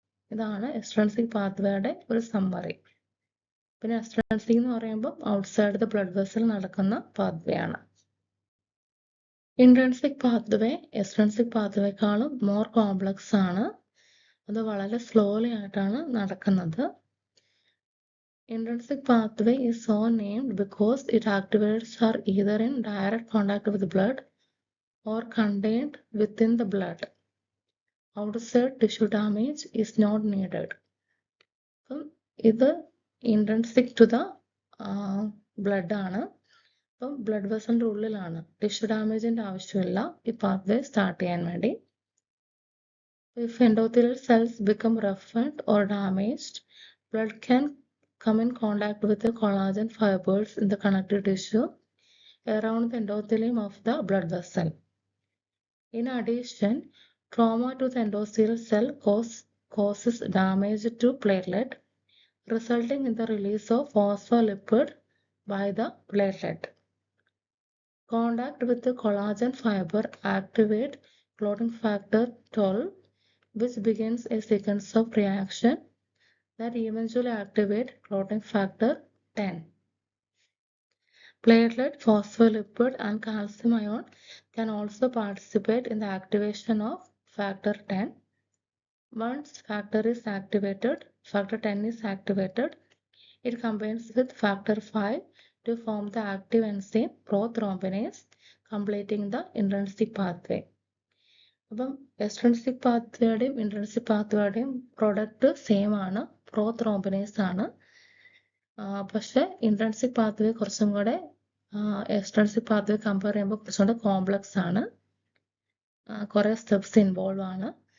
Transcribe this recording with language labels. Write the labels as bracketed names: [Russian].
[Malayalam] ഇതാണ് എക്സ്ട്രിൻസിക് പാത്വേയുടെ ഒരു സമ്മറി. പിന്നെ എക്സ്ട്രിൻസിക് എന്ന് പറയുമ്പോൾ [English] outside the blood vessel [Malayalam] നടക്കുന്ന പാത്വേ ആണ്. Intrinsic pathway extrinsic പാത്വേക്കാളും more complex ആണ്. അത് വളരെ സ്ലോലി ആയിട്ടാണ് നടക്കുന്നത്. [English] Intrinsic pathway is so named because its activators are either in direct contact with blood or contained within the blood. Outside tissue damage is not needed. [Malayalam] അപ്പം ഇത് [English] intrinsic to the blood [Malayalam] ആണ്. അപ്പം blood വെസലിൻ്റെ ഉള്ളിലാണ്, tissue ഡാമേജിൻ്റെ ആവശ്യമില്ല ഈ pathway start ചെയ്യാൻ വേണ്ടി. [English] If endothelial cells become roughened or damaged, blood can come in contact with the collagen fibers in the connective tissue around the endothelium of the blood vessel. In addition, Trauma to the endothelial cell causes damage to platelet, resulting in the release of phospholipid by the platelet. Contact with the collagen fiber activate clotting factor 12, which begins a sequence of reaction that eventually activate clotting factor 10. Platelet, phospholipid, and calcium ion can also participate in the activation of factor 10. Once factor 10 is activated, it combines with factor 5 to form the active enzyme prothrombinase, completing the intrinsic pathway. [Malayalam] അപ്പം extrinsic പാത്വേയുടെയും intrinsic പാത്വേയുടെയും product same ആണ്, പ്രോത്രോംബിനേസ് ആണ്. പക്ഷെ intrinsic pathway കുറച്ചും കൂടെ extrinsic pathway compare ചെയ്യുമ്പോൾ കുറച്ചും കൂടെ complex ആണ്, കുറേ സ്റ്റെപ്സ് ഇൻവോൾവ് ആണ്.